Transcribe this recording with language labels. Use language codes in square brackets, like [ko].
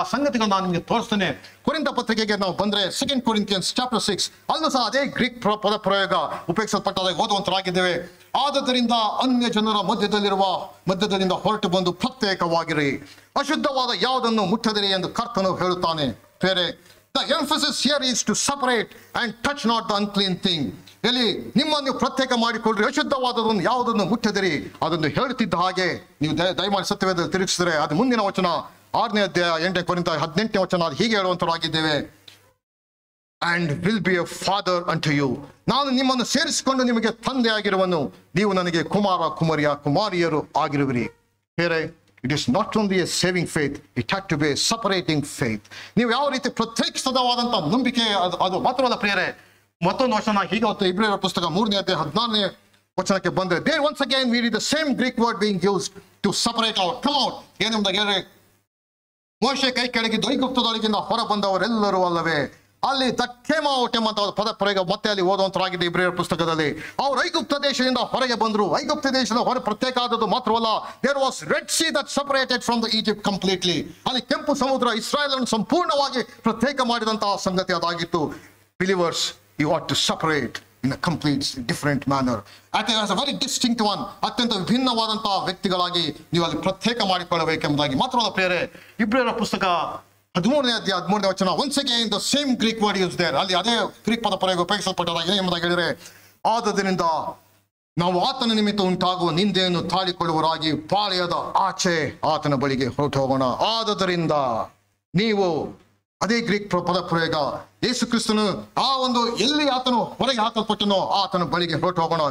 [kn] ಆ ಸಂಗತಿಗಳು ನಾನು ನಿಮಗೆ ತೋರಿಸ್ತೇನೆ. ಕೊರಿಂಥ ಪತ್ರಿಕೆಗೆ ನಾವು ಬಂದ್ರೆ 2 Corinthians chapter 6 ಅಲ್ಲೂ ಸಹ ಅದೇ ಗ್ರೀಕ್ ಪದ ಪ್ರಯೋಗ ಉಪಯೋಗಿಸಲ್ಪಟ್ಟದಾಗಿ ಓದುವಂತರಾಗಿದ್ದೇವೆ. ಆದುದರಿಂದ ಅನ್ಯ ಜನರ ಮಧ್ಯದಲ್ಲಿಂದ ಹೊರಟು ಬಂದು ಪ್ರತ್ಯೇಕವಾಗಿರಿ, ಅಶುದ್ಧವಾದ ಯಾವುದನ್ನು ಮುಟ್ಟದಿರಿ ಎಂದು ಕರ್ತನು ಹೇಳುತ್ತಾನೆ. [en] ಬೇರೆ the emphasis here is to separate and touch not the unclean thing. [kn] ಇಲ್ಲಿ ನಿಮ್ಮನ್ನು ಪ್ರತ್ಯೇಕ ಮಾಡಿಕೊಳ್ಳ್ರಿ, ಅಶುದ್ಧವಾದದನ್ನು ಯಾವುದನ್ನು ಮುಟ್ಟದಿರಿ ಅದನ್ನು ಹೇಳುತ್ತಿದ್ದ ಹಾಗೆ ನೀವು ದಯಮಾಡಿ ಸತ್ಯವೇದದಲ್ಲಿ ತಿರುಗಿಸಿದರೆ ಅದು ಮುಂದಿನ ವಚನ 6ನೇ ಅಧ್ಯಾಯ 8ನೇ ಕೊರಿಂಥ 18ನೇ ವಚನ ಅದು ಹೀಗೆ ಹೇಳುವಂತರಾಗಿದ್ದೇವೆ. [en] and will be a father unto you. [kn] ನಾನು ನಿಮ್ಮನ್ನು ಸೇರಿಸಿಕೊಂಡು ನಿಮಗೆ ತಂದೆ ಆಗಿರುವನು, ನೀವು ನನಗೆ ಕುಮಾರಿಯರು ಆಗಿರುವಿರಿ. [en] ಬೇರೆ it is not only a saving faith, it had to be a separating faith. [kn] ನೀವು ಯಾವ ರೀತಿ ಪ್ರತ್ಯೇಕಿಸದವಾದಂತಹ ನಂಬಿಕೆ ಅದು ಮಾತ್ರವಲ್ಲ ಪ್ರಿಯರೇ. ಮತ್ತೊಂದು ವಚನ ಹೀಗೆ ಇಬ್ರಿಯರ ಪುಸ್ತಕ 3ನೇ ಅಧ್ಯಾಯ 14ನೇ ವಚನಕ್ಕೆ ಬಂದ್ರೆ [en] there once again we read the same Greek word being used to separate out, come out. [kn] ಏನೆಂಬುದಾಗಿ ಹೇಳಿದ್ರೆ ಮೋಶೆ ಕೈ ಕೆಳಗಿದ್ದು ಐಗುಪ್ತದೊಳಗಿಂದ ಹೊರ ಬಂದವರೆಲ್ಲರೂ ಅಲ್ಲವೇ, ಅಲ್ಲಿ [en] that came out [kn] ಎಂಬಂತ ಪದ ಪ್ರಯೋಗ ಮತ್ತೆ ಅಲ್ಲಿ ಓದುವಂತರಾಗಿದೆ ಇಬ್ರಿಯರ ಪುಸ್ತಕದಲ್ಲಿ. ಅವರು ಐಗುಪ್ತ ದೇಶದಿಂದ ಹೊರಗೆ ಬಂದರು. ಐಗುಪ್ತ ದೇಶದ ಹೊರ ಪ್ರತ್ಯೇಕ ಆದದ್ದು ಮಾತ್ರವಲ್ಲ, [en] There was red sea that separated from the Egypt completely. [kn] ಅಲ್ಲಿ ಕೆಂಪು ಸಮುದ್ರ ಇಸ್ರಾಯೇಲನ್ನು ಸಂಪೂರ್ಣವಾಗಿ ಪ್ರತ್ಯೇಕ ಮಾಡಿದಂತಹ ಸಂಗತಿ ಅದಾಗಿತ್ತು. [en] Believers, you ought to separate in a complete different manner. As a very distinct one, [kn] ಅತ್ಯಂತ ವಿಭಿನ್ನವಾದಂತಹ ವ್ಯಕ್ತಿಗಳಾಗಿ ನೀವು ಅಲ್ಲಿ ಪ್ರತ್ಯೇಕ ಮಾಡಿಕೊಳ್ಳಬೇಕೆಂಬುದಾಗಿ ಮಾತ್ರವಲ್ಲ ಪ್ರಿಯರೇ. ಇಬ್ರಿಯರ ಪುಸ್ತಕ 13ನೇ ಅಧ್ಯಾಯ 13ನೇ ವಚನ [en] once again the same Greek word used there. [kn] ಅಲ್ಲಿ ಅದೇ ಗ್ರೀಕ್ ಪದ ಪ್ರಯೋಗ ಉಪಯೋಗಿಸಲ್ಪಟ್ಟದಾಗಿದೆ ಎಂಬುದಾಗಿ ಹೇಳಿದರೆ, ಆದುದರಿಂದ ನಾವು ಆತನ ನಿಮಿತ್ತ ಉಂಟಾಗುವ ನಿಂದೆಯನ್ನು ತಾಳಿಕೊಳ್ಳುವರಾಗಿ ಪಾಳೆಯದ ಆಚೆ ಆತನ ಬಳಿಗೆ ಹೊರಟು ಹೋಗೋಣ. ಆದುದರಿಂದ ನೀವು ಅದೇ ಗ್ರೀಕ್ ಪದ ಪ್ರಯೋಗ ಯೇಸು ಕ್ರಿಸ್ತನು ಆ ಒಂದು ಎಲ್ಲಿ ಆತನು ಹೊರಗೆ ಹಾಕಲ್ಪಟ್ಟನೋ ಆತನ ಬಳಿಗೆ ಹೊರಟು ಹೋಗೋಣ.